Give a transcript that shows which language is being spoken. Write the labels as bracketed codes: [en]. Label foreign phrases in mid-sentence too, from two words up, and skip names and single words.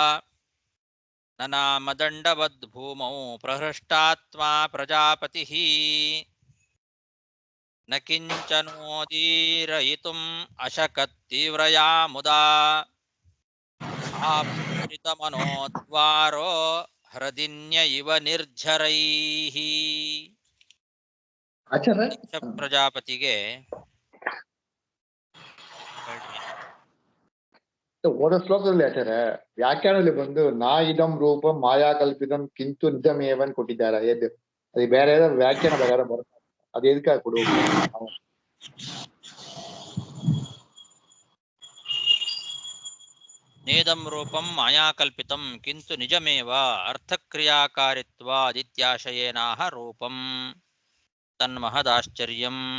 [sa] ನನಾಮ ದಂಡವದ್ಭೂಮೌ ಪ್ರಹೃಷ್ಟಾತ್ಮ ಪ್ರಜಾಪತಿಃ ನ ಕಿಂಚನೋದೀರಯಿತುಂ ಅಶಕತ್ತೀವ್ರಯಾ ಮುದಾ ಆಪೂರಿತಮನೋದ್ವಾರೋ ಹೃದಿನ್ಯ ಇವ ನಿರ್ಝರೈಃ. [kn] ಆಚಾರ್ಯ ದಕ್ಷ ಪ್ರಜಾಪತಿಗೆ ಓದೋ ಶ್ಲೋಕದಲ್ಲಿ ಆಚಾರ್ಯ ವ್ಯಾಖ್ಯಾನದಲ್ಲಿ ಬಂದು [sa] ನಾ ಇದಂ ರೂಪಂ ಮಾಯಾ ಕಲ್ಪಿತಂ ಕಿಂತು ನಿಜಮೇವನ್ [kn] ಕೊಟ್ಟಿದ್ದಾರೆ. ಅದು ಬೇರೆ ಏದೋ ವ್ಯಾಖ್ಯಾನ ಪ್ರಕಾರ ಬರುತ್ತೆ. ಅದು ಎದಕ್ಕೆ ಕೊಡು? [sa] ನೇದಂ ರೂಪಂ ಮಾಯಾಕಲ್ಪಿತಂ ಕಿಂತು ನಿಜಮೇವ ಅರ್ಥಕ್ರಿಯಾಕಾರಿತ್ವಾದಿತ್ಯಾಶಯೇನಾಹ ರೂಪಂ ತನ್ಮಹದಾಶ್ಚರ್ಯಂ.